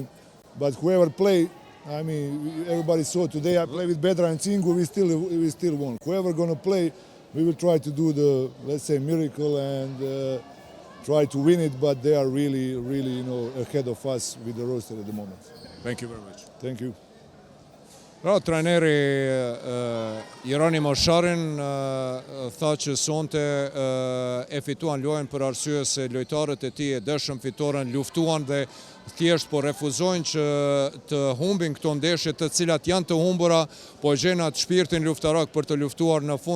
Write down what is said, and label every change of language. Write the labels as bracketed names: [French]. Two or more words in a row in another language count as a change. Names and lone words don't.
[English] But whoever play, I mean, everybody saw today I play with Bedra and Cingu, we still won. Whoever going to play, we will try to do the, let's say, miracle and try to win it, but they are really, ahead of us with the roster at the moment. Thank you very much. Thank you. [Albanian] Pra, trajneri Jeronimo Sharin tha që sonte e fituan lojën për arsye se lojtarët e tij e dëshëm fitoren, luftuan dhe thjesht po refuzojnë që të humbin këto ndeshje të cilat janë të humbura, po gjen atë shpirtin luftarak për të luftuar në fund.